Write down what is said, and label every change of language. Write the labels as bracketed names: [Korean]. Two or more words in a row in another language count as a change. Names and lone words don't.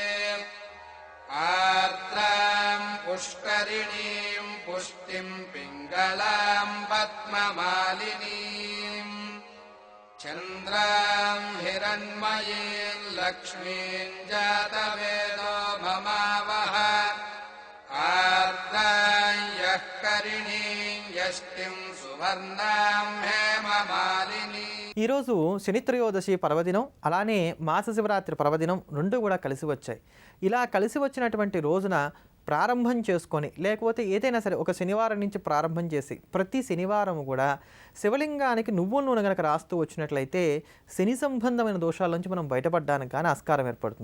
[Sanskrit] आर्द्राम् पुष्करिणीम् पुष्टिम् पिङ्गलाम् पद्ममालिनीम् चन्द्राम् हिरण्मयीम् लक्ष्मीम् जातवेदो ममावह आर्द्राम् यः करिणीम् यष्टिम् సువర్ణాం హేమమాలిని. [Telugu] ఈరోజు శని త్రయోదశి పర్వదినం, అలానే మాస శివరాత్రి పర్వదినం రెండు కూడా కలిసి వచ్చాయి. ఇలా కలిసి వచ్చినటువంటి రోజున ప్రారంభం చేసుకొని, లేకపోతే ఏదైనా సరే ఒక శనివారం నుంచి ప్రారంభం చేసి ప్రతి శనివారం కూడా శివలింగానికి నువ్వుల నూనె కనుక రాస్తూ వచ్చినట్లయితే శని సంబంధమైన దోషాల నుంచి మనం బయటపడడానికి కానీ ఆస్కారం ఏర్పడుతుంది.